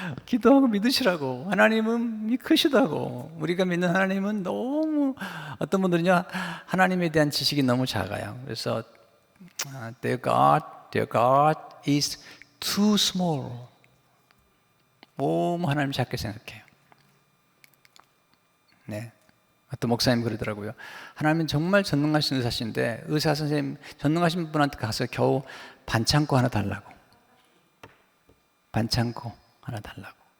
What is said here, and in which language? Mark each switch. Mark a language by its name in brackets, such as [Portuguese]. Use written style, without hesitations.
[Korean] 기도하고 믿으시라고. 하나님은 크시다고. 우리가 믿는 하나님은 너무, 어떤 분들은요, 하나님에 대한 지식이 너무 작아요. [English] 그래서 their God is too small. [Korean] 너무 하나님 작게 생각해요. 네. 어떤 목사님 그러더라고요. 하나님은 정말 전능하신 의사신데 의사 선생님 전능하신 분한테 가서 겨우 반창고 하나 달라고. 반창고 하나 달라고.